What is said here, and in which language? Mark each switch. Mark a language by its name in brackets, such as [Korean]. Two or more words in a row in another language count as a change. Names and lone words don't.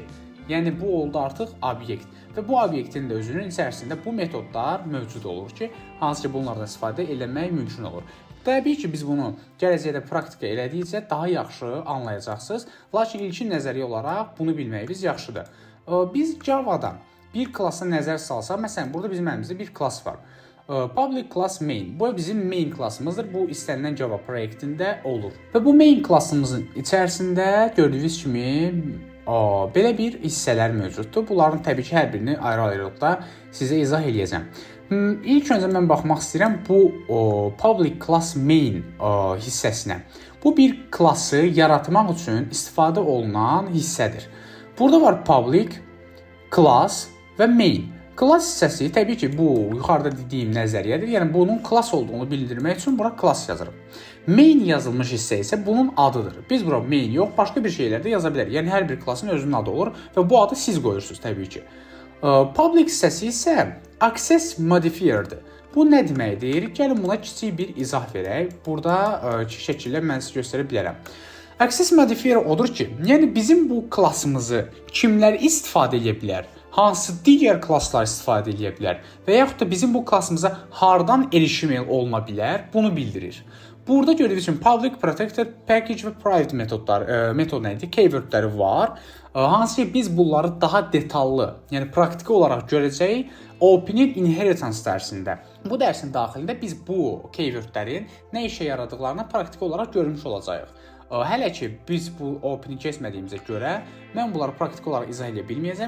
[Azerbaijani] Yəni bu oldu artıq obyekt və bu obyektin də özünün içərisində bu metodlar mövcud olur ki, hansı ki bunlardan istifadə etmək mümkün olur. Təbii ki, biz bunu gələcəkdə praktika elədikcə daha yaxşı anlayacaqsınız. Lakin ilkin nəzəriyyə olaraq bunu bilməyimiz yaxşıdır. Biz Java'da bir klassa nəzər salsaq, məsələn, burada bizim əlimizdə bir klass var. [English] Public class main. [Azerbaijani] Bu bizim main klassımızdır. Bu istənilən Java proyektində olur. Və bu main klassımızın içərisində gördüyünüz kimi belə bir hissələr mövcuddur. Bunların təbii ki, hər birini ayrı-ayrılıqda sizə izah eləyəcəm. İlk öncə mən baxmaq istəyirəm bu [English] public class main [Azerbaijani] hissəsinə. Bu bir klassı yaratmaq üçün istifadə olunan hissədir. Burada var public, class və main. Class hissəsi təbii ki, bu yuxarıda dediyim nəzəriyyədir. Yəni bunun class olduğunu bildirmək üçün bura class yazırıq. Main yazılmış hissə isə bunun adıdır. Biz bura main yox, başqa bir şeylər də yaza bilərik. Yəni hər bir klassın özünün adı olur və bu adı siz qoyursunuz təbii ki. Public hissəsi isə [English] access modifierdir. [Azerbaijani] Bu nə deməkdir? Gəlin buna kiçik bir izah verək. Burada şəkillə mən sizə göstərə bilərəm. [English] Access modifier [Azerbaijani] odur ki, yəni bizim bu klassımızı kimlər istifadə edə bilər? Hansı digər klasslar istifadə edə bilər? Və yaxud da bizim bu klassımıza hardan erişim oluna bilər? Bunu bildirir. Burada gördüyünüz kimi [English] public, protected, package [Azerbaijani] və private metod nədir? Keywordləri var. Hansı ki biz bunları daha detallı, yəni praktiki olaraq görəcəyik Open Inheritance dərsində. Bu dərsin daxilində biz bu keywordlərin nə işə yaradıqlarını praktiki olaraq görmüş olacağıq. Hələ ki biz bu Open-i keçmədiyimizə görə mən bunları praktiki olaraq izah edə bilməyəcəm.